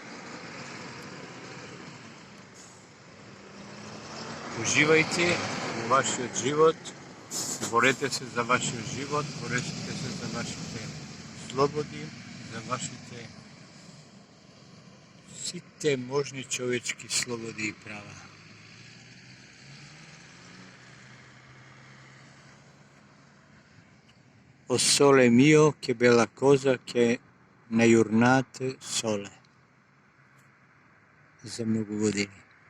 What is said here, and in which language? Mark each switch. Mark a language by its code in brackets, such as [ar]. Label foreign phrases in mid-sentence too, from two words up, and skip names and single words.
[mk] Уживајте у ваш живот, борите се за ваш живот, борите се за вашите слободи, за вашите сите можни човјечки слободи и права. [nap] O sole mio, che bella cosa che ne giornate sole. [mk] За много години.